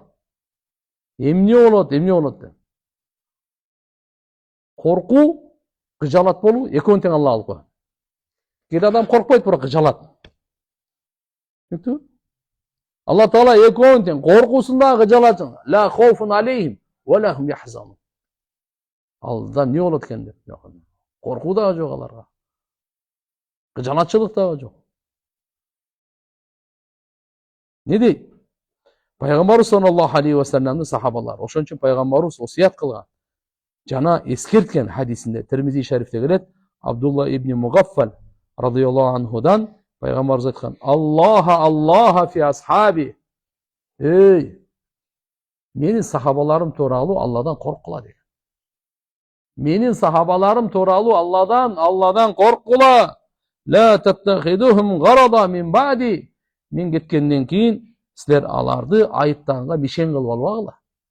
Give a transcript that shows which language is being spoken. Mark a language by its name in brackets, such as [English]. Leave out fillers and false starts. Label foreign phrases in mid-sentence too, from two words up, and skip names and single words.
[Kyrgyz] Эмне болот деп. Коркуу, кыжалат болуу экөөнү тең Алла алып коет. Кээ адам коркпойт, бирок кыжалат. Түшүнүктүбү? Алла Таала экөөнү тең, коркуусун дагы кыжалатын. [Arabic] لا خوف عليهم ولا هم يحزنون. [Kyrgyz] Алда эмне болот экен деп. Коркуу дагы жок аларга. Кыжалатчылык дагы жок. Не дейт? Пайгамбар [Arabic] صلى الله عليه و [Kyrgyz] салламдын сахабалары. Ошон үчүн пайгамбарыбыз осуят кылган. Жана эскерткен хадисинде Тирмизи шарифте келет, Абдулла ибн Мугаффал [Arabic] رضي الله عنه [Kyrgyz] пайгамбарыбыз айткан: [Arabic] الله في أصحابي. [Kyrgyz] Эй, менин сахабаларым тууралуу Алладан корккула деген. Менин сахабаларым тууралуу Алладан корккула. [Arabic] لا تتخذوهم غرضا من بعدي. [Kyrgyz] Мен кеткенден кийин силер аларды айыптанга мишен кылып албагыла.